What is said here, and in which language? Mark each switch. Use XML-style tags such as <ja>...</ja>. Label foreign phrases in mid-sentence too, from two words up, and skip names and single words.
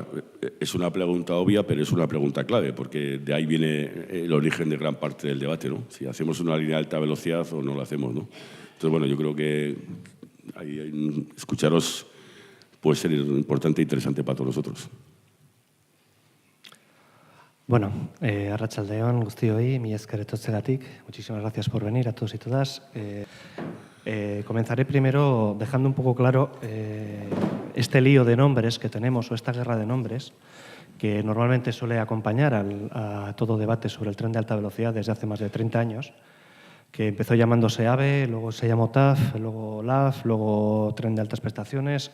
<es>Es una pregunta obvia, pero es una pregunta clave, porque de ahí viene el origen de gran parte del debate, ¿no? Si hacemos una línea de alta velocidad o no la hacemos, ¿no? Entonces, yo creo que escucharos puede ser importante e interesante para todos nosotros.</es> <eu>Bueno, arratsaldeon guztioi, mila esker etortzegatik.</eu> <es>Muchísimas gracias por venir a todos y todas. Comenzaré primero dejando un poco claro este lío de nombres que tenemos, o esta guerra de nombres, que normalmente suele acompañar a todo debate sobre el tren de alta velocidad desde hace más de 30 años, que empezó llamándose AVE, luego se llamó TAF, luego LAF, luego tren de altas prestaciones.</es>